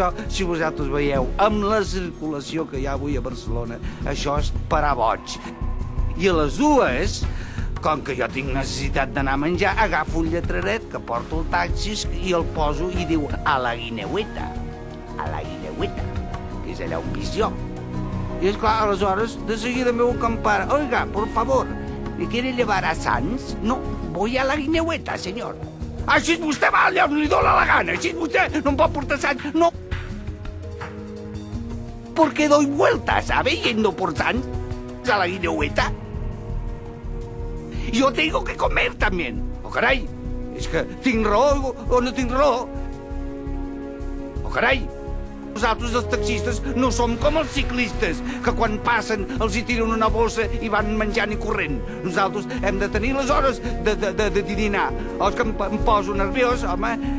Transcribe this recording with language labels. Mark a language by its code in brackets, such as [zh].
[ca] Això, si vosaltres veieu, amb la circulació que hi ha avui a Barcelona, això és parar boig. I a les 2, com que jo tinc necessitat d'anar a menjar, agafo un lletraret que porto el taxi i el poso i diu a la Guineueta, que és allà on vis jo. I esclar, aleshores, de seguida meu compare, [es] oiga, por favor, ¿me quiere llevar a Sants? No, voy a la Guineueta, señor. [ca] Així vostè va allà on li dóna la gana, així vostè no em pot portar a Sants, no. [es] Porque doy vueltas, ¿sabe? Yendo por Sants a la Guineueta. Yo tengo que comer también. [ca] Oh, carai, és que tinc raó o no tinc raó. Oh, carai. Nosaltres, els taxistes, no som com els ciclistes, que quan passen els hi tiren una bossa i van menjant i corrent. Nosaltres hem de tenir les hores de dinar. O és que em poso nerviós, home.